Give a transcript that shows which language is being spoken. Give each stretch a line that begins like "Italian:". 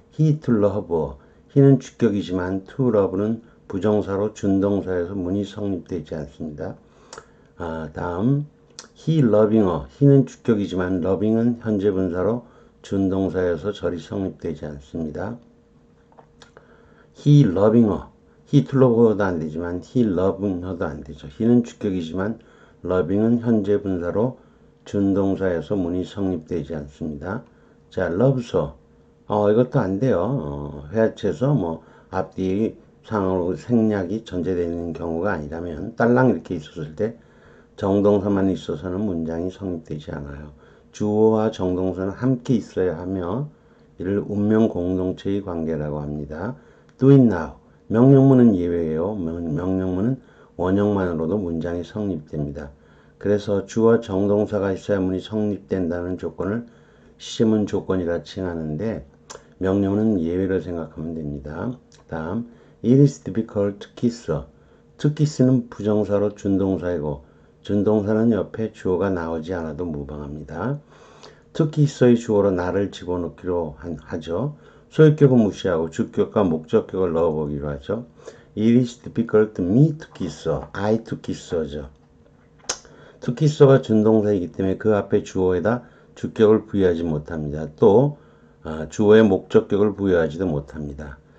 English: he to love her,
Korean: he는 주격이지만 to love는 부정사로 준동사에서 문이 성립되지 않습니다. 다음
English: he loving her,
Korean: he는 주격이지만 loving은 현재 분사로 준동사여서 절이 성립되지 않습니다.
English: he loving her, he to love her도 안 되지만 he loving her도 안 되죠.
Korean: he는 주격이지만 loving은 현재 분사로 준동사에서 문이 성립되지 않습니다. 자,
English: loves her,
Korean: 이것도 안 돼요. 회화체에서 앞뒤 상으로 생략이 전제되는 경우가 아니라면 딸랑 이렇게 있었을 때 정동사만 있어서는 문장이 성립되지 않아요. 주어와 정동사는 함께 있어야 하며 이를 운명 공동체의 관계라고 합니다.
English: do it now.
Korean: 명령문은 예외예요. 명령문은 원형만으로도 문장이 성립됩니다. 그래서 주어 정동사가 있어야 문이 성립된다는 조건을 시제문 조건이라 칭하는데 명령문은 예외로 생각하면 됩니다. 다음,
English: it is difficult to kiss her.
Korean: to kiss는 부정사로 준동사이고 준동사는 옆에 주어가 나오지 않아도 무방합니다. to kiss의 주어로 나를 집어넣기로 하죠. 소유격은 무시하고 주격과 목적격을 넣어보기로 하죠.
English: It is difficult to me to kiss her. I to kiss her죠. to kiss her
Korean: 가 준동사이기 때문에 그 앞에 주어에다 주격을 부여하지 못합니다. 또 주어에 목적격을 부여하지도 못합니다.